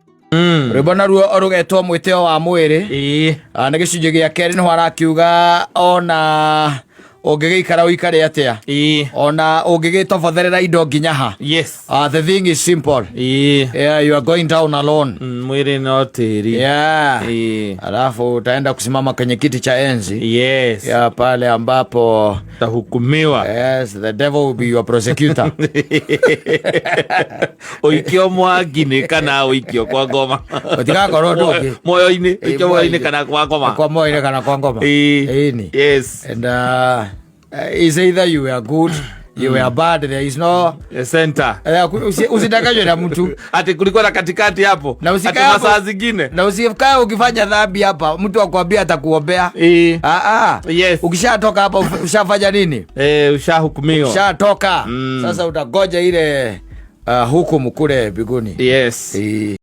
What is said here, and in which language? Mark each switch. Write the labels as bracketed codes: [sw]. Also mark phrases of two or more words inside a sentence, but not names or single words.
[ki] rwimbo ruo rugetwo mwiteo wa mwiri na gicunjĩ gĩa kerĩ nĩho arakiuga ona ũngĩgĩikara ũikare atia ona ũngĩgĩtobotherera indo nginya ha. [en] The thing is simple. You are going down alone. [ki] Mwiri no tĩri. [sw] Alafu utaenda kusimama kwenye kiti cha enzi. Pale ambapo tahukumiwa. [en] The devil will be your prosecutor. [ki] Ũikio mwangi-inĩ kana ũikio kwa ngoma. Ũtigakorwo ndũngĩ. Moyo-inĩ, ũikio moyo-inĩ kana kwa ngoma. Kwa moyo-inĩ kana kwa ngoma. [en] And is either you were good, you were bad, there is no center. [sw] Usidanganywe na mtu ati kulikuwa na katikati hapo. Na usikae saa zingine. Na usikae ukifanya dhambi hapa mtu akwambia atakuombea. Ukishatoka hapa ushafanya nini? Ushahukumiwa. Ushatoka. Sasa utagoja ile hukumu kule mbinguni.